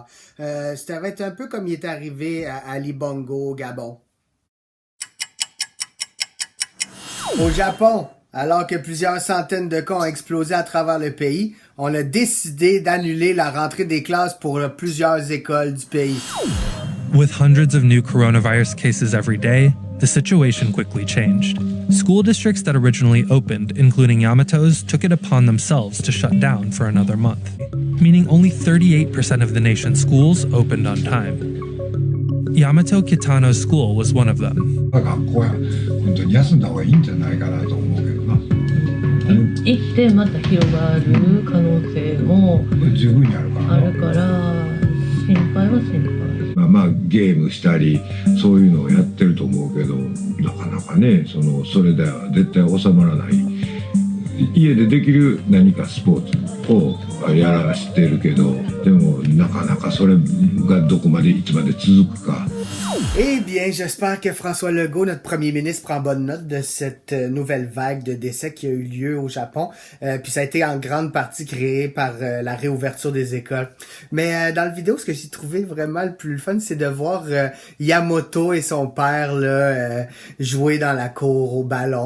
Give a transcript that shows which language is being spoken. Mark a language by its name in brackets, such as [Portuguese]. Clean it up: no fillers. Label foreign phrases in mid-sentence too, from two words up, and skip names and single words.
[French] Ça va être un peu comme il est arrivé à Ali Bongo au Gabon. Au Japon, alors que plusieurs centaines de cas ont explosé à travers le pays, on a décidé d'annuler la rentrée des classes pour plusieurs écoles du pays. [English] With hundreds of new coronavirus cases every day, the situation quickly changed. School districts that originally opened, including Yamato's, took it upon themselves to shut down for another month, meaning only 38% of the nation's schools opened on time. Yamato Kitano's school was one of them. [Japanese] 学校や本当に休んだ方がいいんじゃないかなと思うけどな。行ってまた広がる可能性も十分にあるからあるから心配は心配。まあゲームしたりそういうのをやってると思うけど、なかなかねそれでは絶対収まらない。家でできる何かスポーツをやらしてるけど、でもなかなかそれがどこまでいつまで続くか。 [French] Eh bien, j'espère que François Legault, notre premier ministre, prend bonne note de cette nouvelle vague de décès qui a eu lieu au Japon. Puis ça a été en grande partie créé par la réouverture des écoles. Mais dans la vidéo, ce que j'ai trouvé vraiment le plus fun, c'est de voir Yamato et son père là jouer dans la cour au ballon.